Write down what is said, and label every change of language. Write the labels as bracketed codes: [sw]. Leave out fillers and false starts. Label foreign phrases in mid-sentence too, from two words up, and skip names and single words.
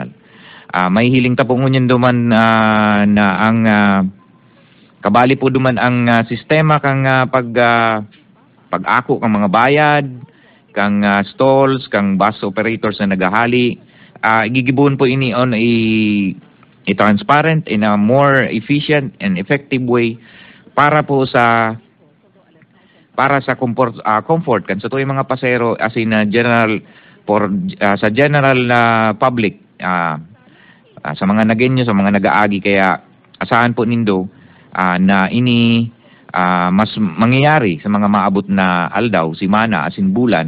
[bik] May hiling tapong ngunyan duman na ang kabali po duman ang sistema kang pag-ako kang mga bayad, kang stalls, kang bus operators na naghahali. Gigibuon po ini [en] on a transparent in a more efficient and effective way [bik] para po sa comfort kan sa tuyong mga pasahero as in sa [en] general public, [bik] sa mga nagenyo, sa mga nag-aagi. Kaya asahan po nindo na ini mas mangyayari sa mga maabot na aldaw, simana, asin bulan.